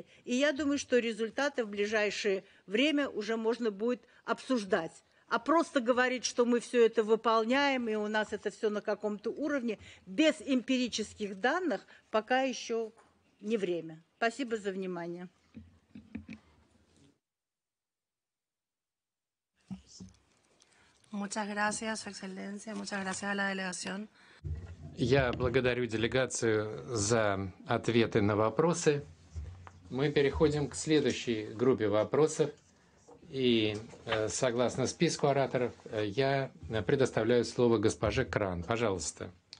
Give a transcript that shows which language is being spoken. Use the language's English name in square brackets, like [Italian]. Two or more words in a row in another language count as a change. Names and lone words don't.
[Russian] И я думаю, что результаты в ближайшее время уже можно будет обсуждать. А просто говорить, что мы все это выполняем, и у нас это все на каком-то уровне, без эмпирических данных, пока еще не время. Спасибо за внимание. [Spanish] Muchas gracias, Su Excelencia. Muchas gracias a la delegación. [Russian] Я благодарю делегацию за ответы на вопросы. Мы переходим к следующей группе вопросов. И согласно списку ораторов, я предоставляю слово госпоже Кран. Пожалуйста.